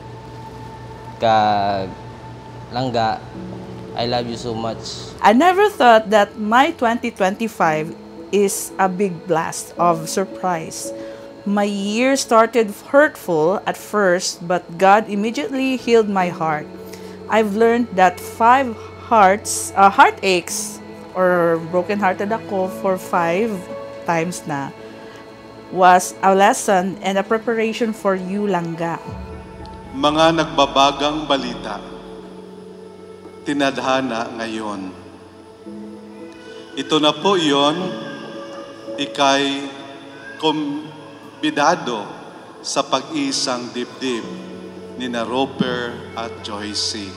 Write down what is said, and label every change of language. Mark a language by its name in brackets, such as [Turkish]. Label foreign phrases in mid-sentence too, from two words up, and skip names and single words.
[Hiligaynon] Kag langga, [English] I love you so much. I never thought that my 2025 is a big blast of surprise. My year started hurtful at first, but God immediately healed my heart. I've learned that 5 heartaches or broken-hearted ako for 5 times na was a lesson and a preparation for you, [Hiligaynon] Langga. [Filipino] Mga nagbabagang balita, tinadhana ngayon. Ito na po iyon, ikay kumbidado sa pag-isang dibdib ni na Roper at Joyce.